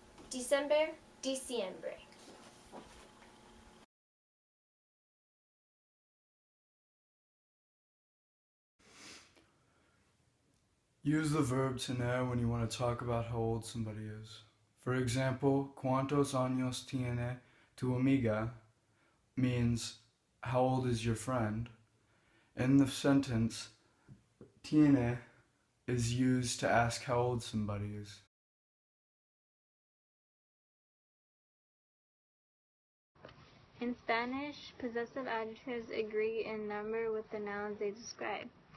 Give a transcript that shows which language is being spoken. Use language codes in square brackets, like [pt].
[en] December, diciembre. Use the verb tener when you want to talk about how old somebody is. For example, [es] ¿Cuántos años tiene tu amiga? [en] Means, how old is your friend? In the sentence, tiene is used to ask how old somebody is. In Spanish, possessive adjectives agree in number with the nouns they describe.